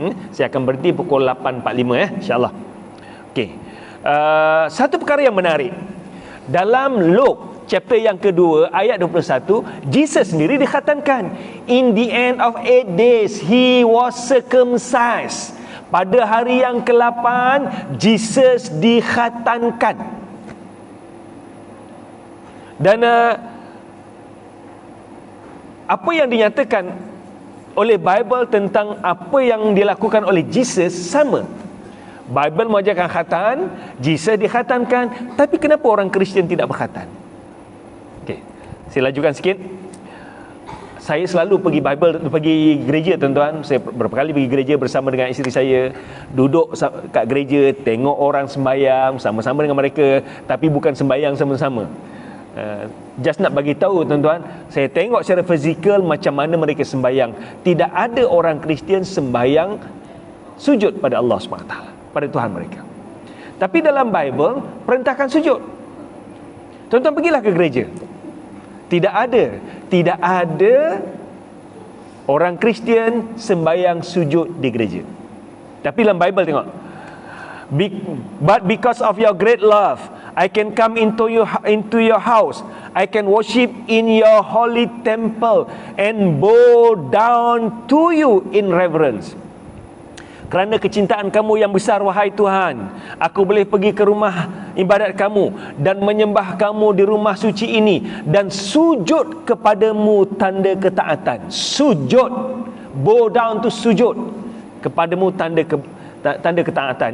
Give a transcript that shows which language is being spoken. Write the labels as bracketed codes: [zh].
[ms] Saya akan berhenti pukul 8.45 insya-Allah. Okey. Satu perkara yang menarik, dalam Luke chapter yang kedua ayat 21, Jesus sendiri dikhatankan. [en] In the end of 8 days he was circumcised. [ms] Pada hari yang ke-8 Jesus dikhatankan. Dan apa yang dinyatakan oleh Bible tentang apa yang dilakukan oleh Jesus sama. Bible mengajarkan khatan, Jesus dikhatankan, tapi kenapa orang Kristian tidak berkhatan? Okey, saya lajukan sikit. Saya selalu pergi gereja, tuan-tuan. Saya berapa kali pergi gereja bersama dengan isteri saya, duduk kat gereja, tengok orang sembahyang sama-sama dengan mereka, tapi bukan sembahyang sama-sama. Just nak bagi tahu, tuan-tuan, saya tengok secara fizikal macam mana mereka sembahyang. Tidak ada orang Kristian sembahyang sujud pada Allah SWT, pada Tuhan mereka. Tapi dalam Bible perintahkan sujud. Tuan-tuan pergilah ke gereja, tidak ada orang Kristian sembahyang sujud di gereja. Tapi dalam Bible tengok, [en] but because of your great love I can come into your house, I can worship in your holy temple and bow down to you in reverence. [ms] Kerana kecintaan kamu yang besar, wahai Tuhan, aku boleh pergi ke rumah ibadat kamu dan menyembah kamu di rumah suci ini dan sujud kepadamu tanda ketaatan. Sujud, [en] bow down to [ms] sujud kepadamu tanda ketaatan.